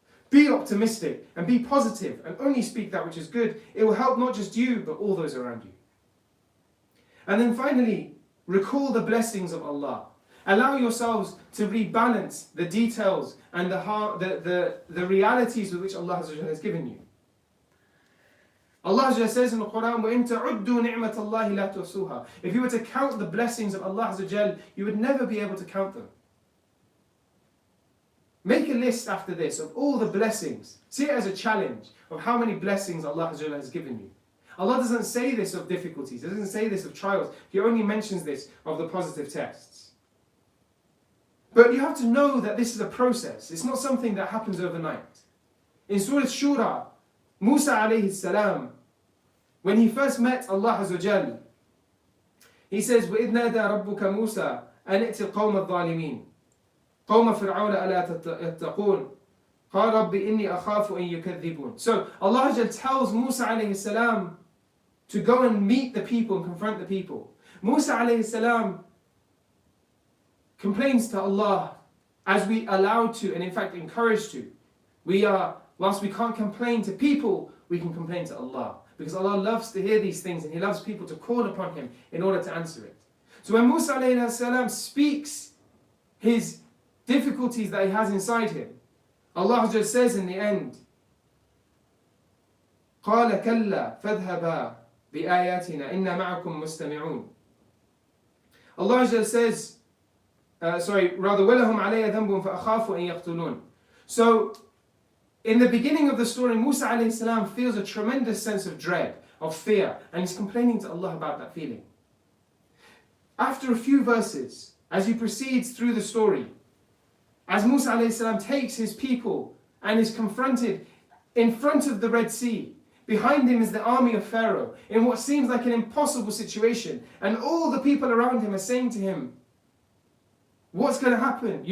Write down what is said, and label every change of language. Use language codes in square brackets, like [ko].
[en] Be optimistic and be positive and only speak that which is good. It will help not just you, but all those around you. And then finally, recall the blessings of Allah. Allow yourselves to rebalance the details and the realities with which Allah has given you. Allah says in the Quran, [ar] وَإِن تَعُدُّوا نِعْمَةَ اللَّهِ لَا تُحْصُوهَا. [en] If you were to count the blessings of Allah, you would never be able to count them. Make a list after this of all the blessings. See it as a challenge of how many blessings Allah has given you. Allah doesn't say this of difficulties. He doesn't say this of trials. He only mentions this of the positive tests. But you have to know that this is a process. It's not something that happens overnight. In Surah Shura, Musa alayhi salam, when he first met Allah Azza wa Jal, he says, [ar] وَإِذْ نَادَى رَبُّكَ مُوسَى أَنِ ائْتِ الْقَوْمَ الظَّالِمِينَ قَوْمَ فِرْعَوْنَ أَلَا يَتَّقُونَ قَالَ رَبِّ إِنِّي أَخَافُ أَن يُكَذِّبُونَ. [en] So Allah Azza wa Jal tells Musa alayhi salam to go and meet the people and confront the people. Musa alayhi salam complains to Allah, as we allowed to and in fact encouraged to. Whilst we can't complain to people, we can complain to Allah. Because Allah loves to hear these things and He loves people to call upon Him in order to answer it. So when Musa alayhi salam speaks his difficulties that he has inside him, Allah just says in the end, [ar] قَالَ كَلَّا فَاذْهَبَا بِآيَاتِنَا إِنَّا مَعَكُمْ مُسْتَمِعُونَ. [en] Allah just says, [ar] وَلَهُمْ عَلَيَّ ذَنْبٌ فَأَخَافُ أَن يَقْتُلُونَ. [en] So, in the beginning of the story, Musa alayhi salam feels a tremendous sense of dread, of fear, and he's complaining to Allah about that feeling. After a few verses, as he proceeds through the story, as Musa alayhi salam takes his people and is confronted in front of the Red Sea, behind him is the army of Pharaoh, in what seems like an impossible situation, and all the people around him are saying to him, what's going to happen?